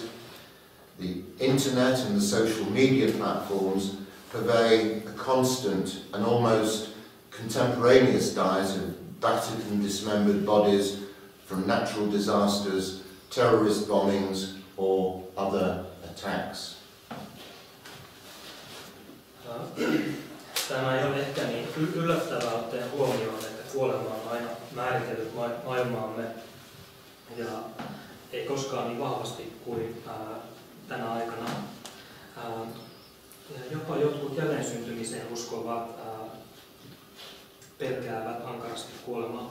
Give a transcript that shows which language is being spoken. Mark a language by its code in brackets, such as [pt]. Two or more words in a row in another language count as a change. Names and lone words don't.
[en] The internet and the social media platforms purvey a constant and almost contemporaneous diet of battered and dismembered bodies from natural disasters, terrorist bombings or other attacks. [fi] Tämä ei ole ehkä niin yllättävää ottaen huomioon, että kuolema on aina määritellyt maailmaamme ja ei koskaan niin vahvasti kuin tänä aikana. Jopa jotkut jälleensyntymisen uskovat pelkäävät ankarasti kuolemaa.